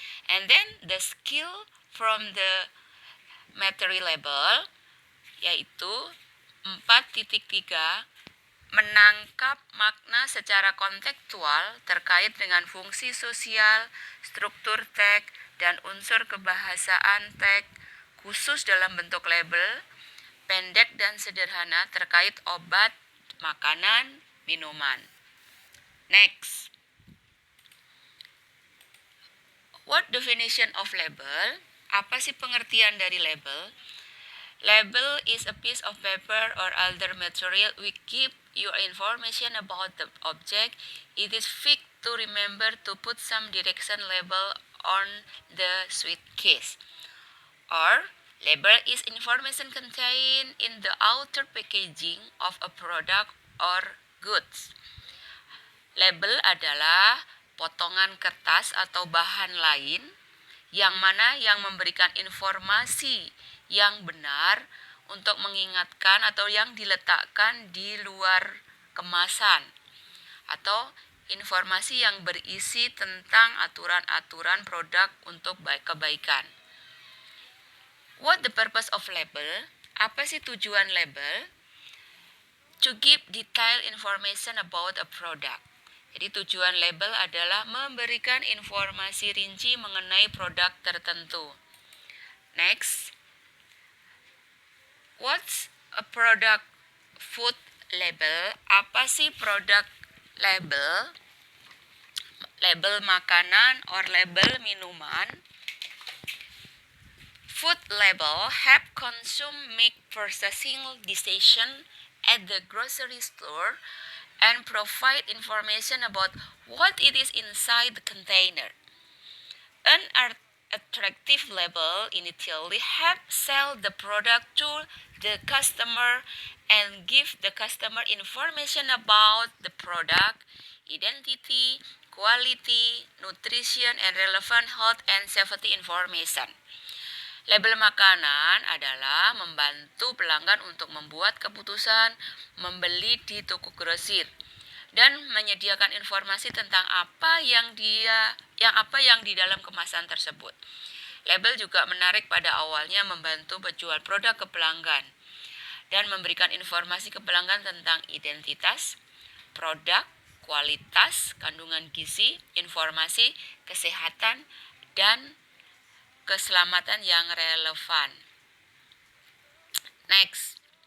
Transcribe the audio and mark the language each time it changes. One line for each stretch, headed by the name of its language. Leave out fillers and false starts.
English: And then the skill from the material label
Indonesian: yaitu 4.3 menangkap makna secara kontekstual terkait dengan fungsi sosial, struktur teks, dan unsur kebahasaan teks khusus dalam bentuk label, pendek dan sederhana terkait obat, makanan, minuman. Next.
English: What definition of label?
Indonesian: Apa sih pengertian dari label?
English: Label is a piece of paper or other material which keep your information about the object. It is fixed to remember to put some direction label on the sweet case. Or, label is information contained in the outer packaging of a product or goods.
Indonesian: Label adalah potongan kertas atau bahan lain yang mana yang memberikan informasi yang benar untuk mengingatkan atau yang diletakkan di luar kemasan atau informasi yang berisi tentang aturan-aturan produk untuk kebaikan.
English: What the purpose of label?
Indonesian: Apa sih tujuan label?
English: To give detailed information about a product.
Indonesian: Jadi tujuan label adalah memberikan informasi rinci mengenai produk tertentu.
English: Next. What's a product food label?
Indonesian: Apa sih produk label? Label makanan or label minuman.
English: Food label help consume make purchasing decision at the grocery store and provide information about what it is inside the container. An attractive label initially help sell the product to the customer and give the customer information about the product, identity, quality, nutrition, and relevant health and safety information.
Indonesian: Label makanan adalah membantu pelanggan untuk membuat keputusan membeli di toko grosir dan menyediakan informasi tentang apa yang di dalam kemasan tersebut. Label juga menarik pada awalnya membantu penjual produk ke pelanggan dan memberikan informasi ke pelanggan tentang identitas, produk, kualitas, kandungan gizi, informasi, kesehatan, dan keselamatan yang relevan. Next.